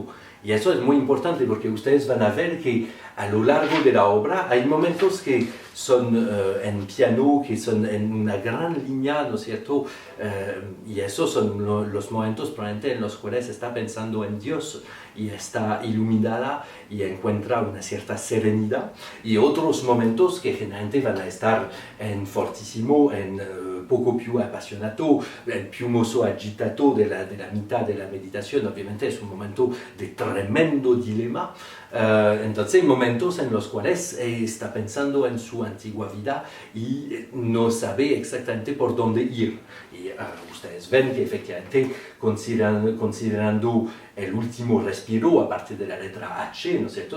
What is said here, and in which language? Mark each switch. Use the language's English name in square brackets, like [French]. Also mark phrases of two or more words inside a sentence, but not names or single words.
[Spanish] Y eso es muy importante porque ustedes van a ver que a lo largo de la obra hay momentos que son en piano, que son en una gran línea, ¿no es cierto? Y esos son los momentos probablemente en los cuales está pensando en Dios y está iluminada y encuentra una cierta serenidad. Y otros momentos que generalmente van a estar en fortísimo, en [Italian] poco più appassionato, il più molto agitato della [Spanish] mitad de la meditación. Obviamente es un momento de tremendo dilema. Entonces, momentos en los cuales está pensando en su antigua vida y no sabe exactamente por dónde ir. Y ustedes ven que efectivamente, considerando el último respiro, aparte de la letra H, ¿no es cierto?